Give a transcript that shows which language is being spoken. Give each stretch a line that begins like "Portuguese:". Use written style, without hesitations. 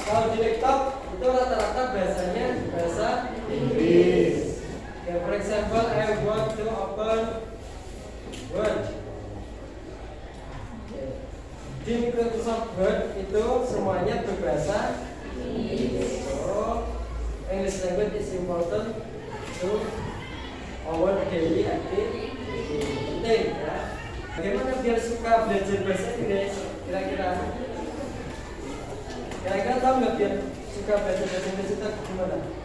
Indonesian: Kalau di laptop itu rata-rata bahasanya bahasa Inggris.
English: Okay, for example, I want to open Word. Okay.
Indonesian: Di Microsoft Word itu semuanya berbahasa Inggris.
English: So, English language is important to our daily activity.
Indonesian: Penting ya. Bagaimana biar suka belajar bahasa Inggris? Kira-kira tahu nggak biar suka belajar bahasa Inggris itu gimana?